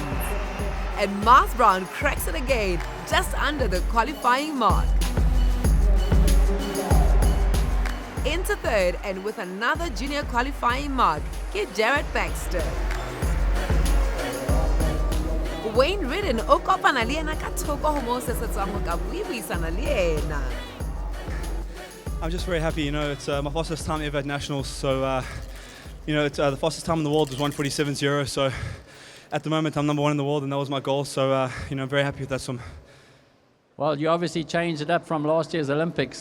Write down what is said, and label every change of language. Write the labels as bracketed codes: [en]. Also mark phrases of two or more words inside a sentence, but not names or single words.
[en] And Mars Brown cracks it again, just under the qualifying mark. Into third, and with another junior qualifying mark, get Jared Baxter. [st] Wayne Ridden o kopana le ena ka thoko ho mo se se tswang ho ka buisana le ena. [en] I'm just very happy, it's my fastest time ever at Nationals, so it's the fastest time in the world was 1:47.0, so at the moment I'm number one in the world and that was my goal, so I'm very happy with that swim. Well, you obviously changed it up from last year's Olympics.